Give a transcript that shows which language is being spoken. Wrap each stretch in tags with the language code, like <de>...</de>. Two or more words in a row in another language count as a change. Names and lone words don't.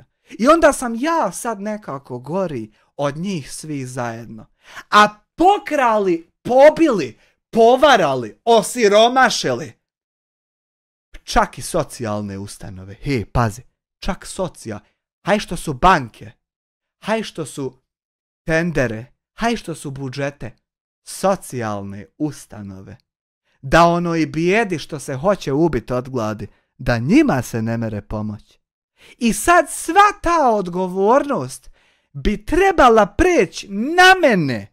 <bs>I onda sam ja sad nekako gori od njih svi zajedno. A pokrali, pobili, povarali, osiromašili. Čak i socijalne ustanove. He, pazi. Čak haj što su banke. Haj što su tendere. Haj što su budžete. Socijalne ustanove. Da onoj bijedi što se hoće ubiti od gladi, da njima se ne mere pomoć. I sad sva ta odgovornost bi trebala preći na mene.</bs>